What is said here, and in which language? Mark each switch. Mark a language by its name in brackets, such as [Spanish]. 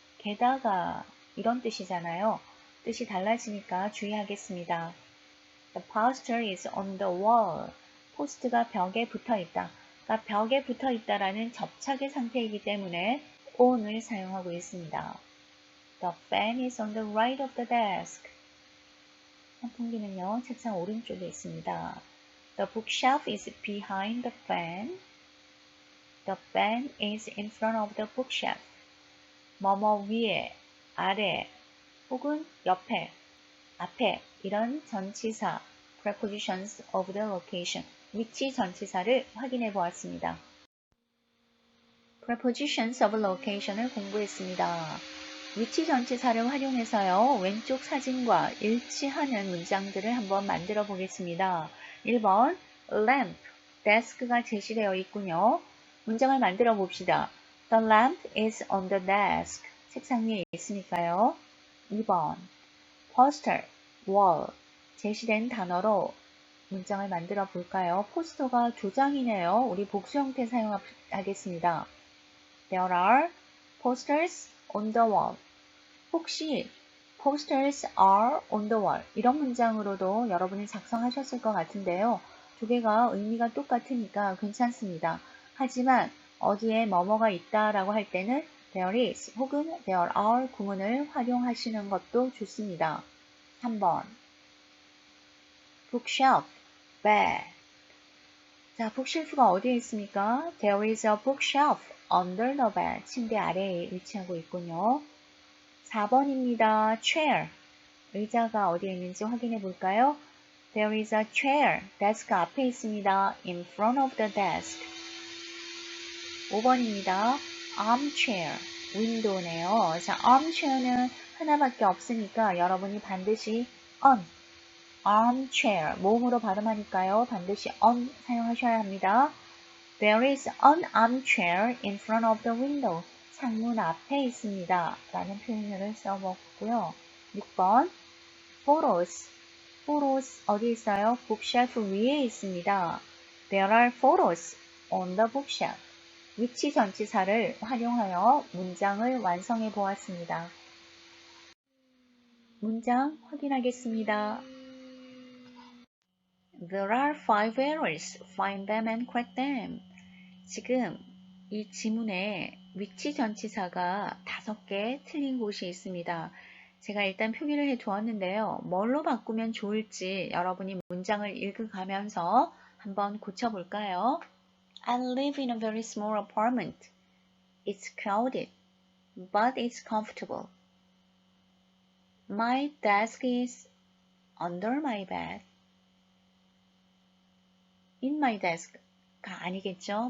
[Korean] 게다가 이런 뜻이잖아요. 뜻이 달라지니까 주의하겠습니다. [English] The poster is on the wall. [Korean] 포스트가 벽에 붙어 있다. 그러니까 벽에 붙어 있다라는 접착의 상태이기 때문에 on을 사용하고 있습니다. [English] The fan is on the right of the desk. [Korean] 선풍기는요, 책상 오른쪽에 있습니다. [English] The bookshelf is behind the fan. The fan is in front of the bookshelf. [Korean] 뭐뭐 위에, 아래, 혹은 옆에, 앞에 이런 전치사 [English] prepositions of the location, [Korean] 위치 전치사를 확인해 보았습니다. [English] prepositions of location [Korean] 을 공부했습니다. 위치 전치사를 활용해서요. 왼쪽 사진과 일치하는 문장들을 한번 만들어 보겠습니다. 1번 lamp, desk가 제시되어 있군요. 문장을 만들어 봅시다. [English] The lamp is on the desk. [Korean] 책상 위에 있으니까요. 2번 poster, wall, 제시된 단어로 문장을 만들어 볼까요? 포스터가 두 장이네요. 우리 복수 형태 사용하겠습니다. [English] There are posters on the wall. [Korean] 혹시 [English] posters are on the wall [Korean] 이런 문장으로도 여러분이 작성하셨을 것 같은데요. 두 개가 의미가 똑같으니까 괜찮습니다. 하지만 어디에 뭐뭐가 있다라고 할 때는 there is 혹은 there are 구문을 활용하시는 것도 좋습니다. 3번 bookshelf, bed. 자, 북쉘프가 어디에 있습니까? [English] There is a bookshelf under the bed. [Korean] 침대 아래에 위치하고 있군요. 4번입니다. chair. 의자가 어디에 있는지 확인해 볼까요? [English] There is a chair. 데스크 [Korean] 앞에 있습니다. [English] In front of the desk. [Korean] 5번입니다. armchair. 윈도우네요. 자, armchair는 하나밖에 없으니까 여러분이 반드시 on, armchair, 모음으로 발음하니까요. 반드시 on 사용하셔야 합니다. [English] There is an armchair in front of the window. [Korean] 창문 앞에 있습니다. 라는 표현을 써먹고요. 6번 photos. photos 어디 있어요? bookshelf 위에 있습니다. [English] There are photos on the bookshelf. [Korean] 위치 전치사를 활용하여 문장을 완성해 보았습니다. 문장 확인하겠습니다. [English] There are 5 errors. Find them and correct them. [Korean] 지금 이 지문에 위치 전치사가 5개 틀린 곳이 있습니다. 제가 일단 표기를 해 두었는데요. 뭘로 바꾸면 좋을지 여러분이 문장을 읽어가면서 한번 고쳐볼까요? [English] I live in a very small apartment. It's crowded, but it's comfortable. My desk is under my bed. In my desk [Korean] 가 아니겠죠?